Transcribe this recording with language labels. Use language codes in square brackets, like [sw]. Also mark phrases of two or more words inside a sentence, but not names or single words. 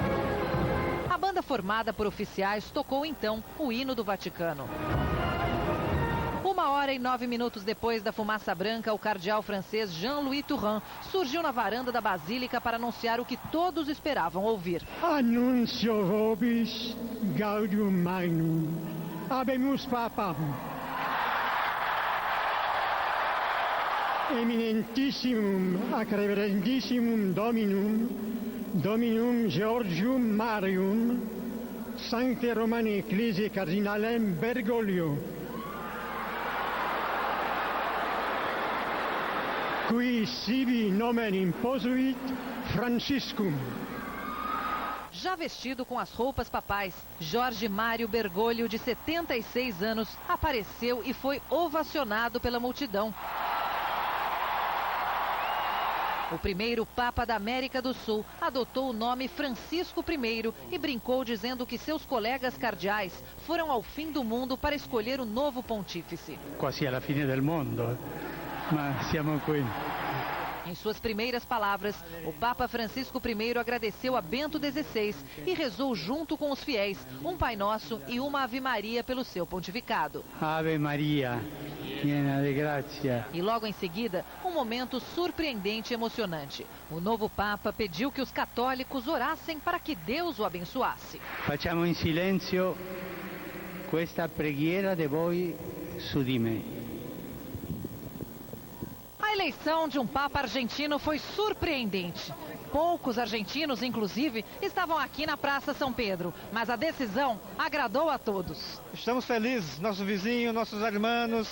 [pt] A banda formada por oficiais tocou então o hino do Vaticano. hora e 9 minutos depois da fumaça branca, o cardeal francês Jean-Louis Thuram surgiu na varanda da Basílica para anunciar o que todos esperavam ouvir. [la] Annuncio vobis gaudium magnum. Habemus papam. Eminentissimum ac reverendissimum Dominum Georgium Marium, Sancte Romani Ecclesiae Cardinalem Bergoglio, qui sibi nomen imposuit Franciscum. [pt] Já vestido com as roupas papais, Jorge Mário Bergoglio, de 76 anos, apareceu e foi ovacionado pela multidão. O primeiro Papa da América do Sul adotou o nome Francisco I e brincou dizendo que seus colegas cardeais foram ao fim do mundo para escolher o novo pontífice. [it] Quasi alla fine del mondo, ma siamo qui. [pt] Em suas primeiras palavras, o Papa Francisco I agradeceu a Bento XVI e rezou junto com os fiéis um Pai Nosso e uma Ave Maria pelo seu pontificado. [it] Ave Maria, piena de gracia. [pt] E logo em seguida, um momento surpreendente e emocionante. O novo Papa pediu que os católicos orassem para que Deus o abençoasse. [it] Facciamo in silenzio questa preghiera de voi su di me. [pt] A eleição de um Papa argentino foi surpreendente. Poucos argentinos, inclusive, estavam aqui na Praça São Pedro, mas a decisão agradou a todos. Estamos felizes, nosso vizinho, nossos irmãos.